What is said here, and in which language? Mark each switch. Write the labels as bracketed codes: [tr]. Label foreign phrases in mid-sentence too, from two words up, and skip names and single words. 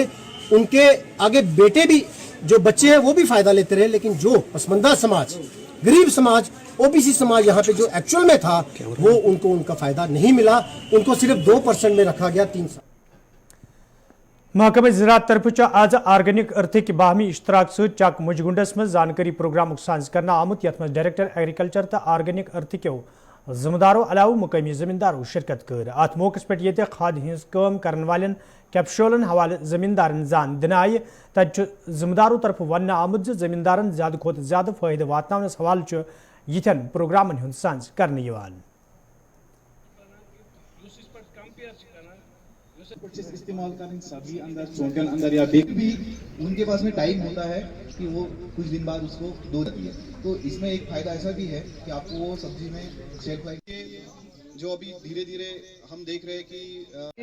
[hi] उनके आगे बेटे भी, जो बच्चे हैं वो भी फ़ायदा लेते रहे, लेकिन जो पसमंदा समाज, गरीब समाज, ओबीसी समाज यहाँ पे जो एक्चुअल में था, वो उनको उनका फ़ायदा नहीं मिला। उनको सिर्फ 2% में रखा गया 3 साल। [ks] महकमा ज़राअत तरफ आज आर्गेनिक अर्थिक बाहमी इश्तराक सहित चक मुजगुंडस में जानकारी प्रोग्राम साज करना आमुत, यथ में [en] director agriculture [ks] तो आर्गेनिक अर्थिको जिम्मेदारों अलाव मुकामी जमींदारों शिरकत कर। अत मौके पे ये खाद हज काम करने वाले कैप्सूलन हवाले जमींदारन जान दिन आय। तब जिम्मेदारों तरफ वन आमुत जमींदारन ज्यादा खुद ज्यादा फायदे वातनावनस हवाले यिथन प्रोग्रामन हुंद साज करने यिवान। [hi] इस्तेमाल करें सब्जी अंदर, चोंकन अंदर या बेक भी उनके पास में टाइम होता है कि वो कुछ दिन बाद उसको दो जाती है। तो इसमें एक फायदा ऐसा भी है कि आपको वो सब्जी में [en] shelf life [hi] जो अभी धीरे धीरे हम देख रहे हैं कि